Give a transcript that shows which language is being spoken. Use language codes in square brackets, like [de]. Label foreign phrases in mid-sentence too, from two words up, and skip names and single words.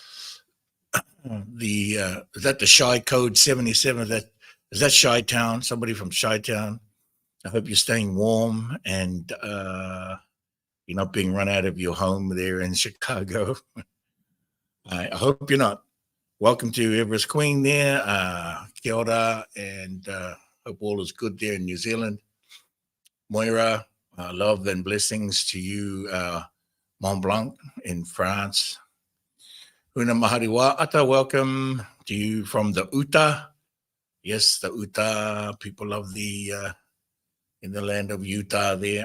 [en] Is that the Shy Code 77? Is that Chi-Town? Somebody from Chi-Town. I hope you're staying warm and you're not being run out of your home there in Chicago. I hope you're not. Welcome to Everest Queen there. [mi] Kia ora, [en] and hope all is good there in New Zealand. Moira, love and blessings to you, Mont Blanc in France. Huna Mahariwa Ata, welcome to you from the Utah. Yes, the Utah people of the in the land of Utah there.